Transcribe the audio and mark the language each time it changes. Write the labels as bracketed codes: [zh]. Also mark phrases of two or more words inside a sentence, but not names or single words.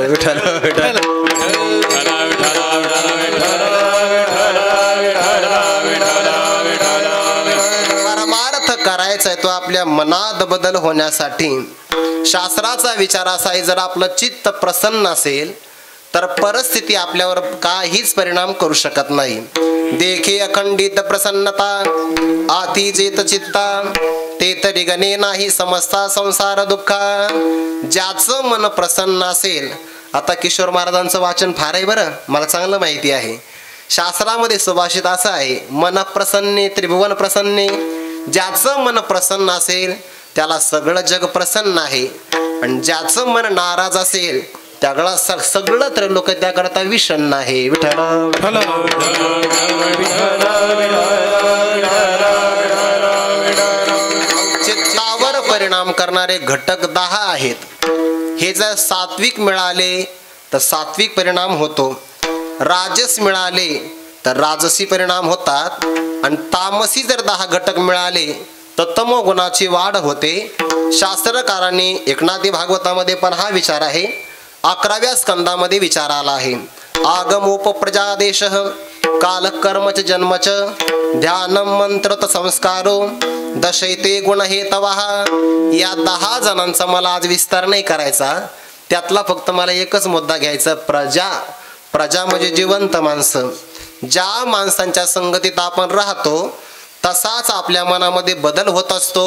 [mr] विठ्ठल विठ्ठल परमार्थ करायचा आहे तो आपल्या मनात बदल होण्यासाठी. शास्त्राचा विचार असा आहे, जर आपलं चित्त प्रसन्न असेल तर परिस्थिती आपल्यावर काहीच परिणाम करू शकत नाही. देखे अखंडित प्रसन्नता आती जेत चित्ता ते तरी गणे नाही समजता संसार दुःखा. ज्याचं मन प्रसन्न असेल आता किशोर महाराजांचं वाचन फार आहे बरं, मला चांगलं माहिती आहे. शास्त्रामध्ये सुभाषित असं आहे, [sa] मन प्रसन्ने त्रिभुवन प्रसन्ने. [mr] ज्याचं मन प्रसन्न असेल त्याला सगळं जग प्रसन्न आहे, आणि ज्याचं मन नाराज असेल त्याला सगळं त्रैलोक त्याकरता विषण्ण आहे. विठ्ठल चित्तावर परिणाम करणारे घटक 10 आहेत. हे जर सात्विक मिळाले तर सात्विक परिणाम होतो, राजस मिळाले तर राजसी परिणाम होतात, आणि तामसी जर 10 घटक मिळाले तर तमोगुणाची वाढ होते. शास्त्रकारांनी एकनाथी भागवतामध्ये पण हा विचार आहे, 11व्या स्कंदामध्ये विचार आला आहे. [sa] आगमोपप्रजादेश कालकर्मच जन्मच ध्यानम मंत्रत संस्कारो दशैते गुण हे तवाह. [mr] या 10 जणांचा मला आज विस्तार नाही करायचा, त्यातला फक्त मला एकच मुद्दा घ्यायचा. प्रजा म्हणजे जिवंत माणसं. ज्या माणसांच्या संगतीत आपण राहतो तसाच आपल्या मनामध्ये बदल होत असतो.